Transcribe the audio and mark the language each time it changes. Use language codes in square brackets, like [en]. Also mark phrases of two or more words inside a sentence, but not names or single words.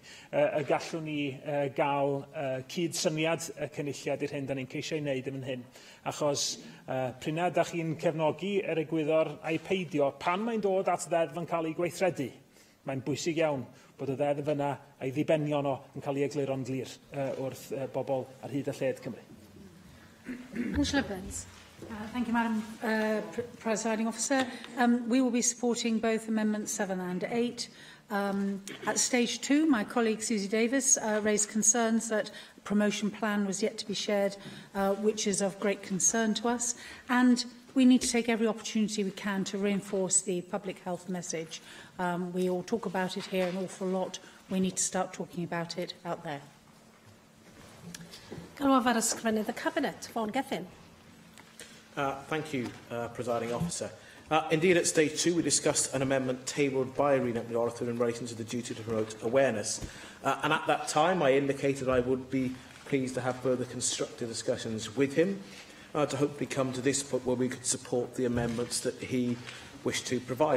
[cy] Y gallwn ni gael cyd-syniad y cynulliad i'r hyn da ni'n ceisio ei wneud yn hyn. Achos prynad da chi'n cefnogi yr egwyddor a'i peidio pan mae'n dod at ddeddf yn cael ei gweithredu. Mae'n bwysig iawn bod y ddeddf yna a'i ddibenion o yn cael ei egluro'n glir wrth bobl ar hyd y lled Cymru. Angela Burns. [en] Thank you, Madam Presiding Officer. We will be supporting both Amendments 7 and 8. At stage 2, my colleague Susie Davis raised concerns that a promotion plan was yet to be shared, which is of great concern to us. And we need to take every opportunity we can to reinforce the public health message. We all talk about it here an awful lot. We need to start talking about it out there. [cy] Galwaf ar ysgrifennydd y Cabinet, Vaughan Gethin. [en] Thank you, Presiding Officer. Indeed, at stage 2, we discussed an amendment tabled by Rhena McArthur in relation to the duty to promote awareness. And at that time, I indicated I would be pleased to have further constructive discussions with him to hopefully come to this point where we could support the amendments that he wished to provide.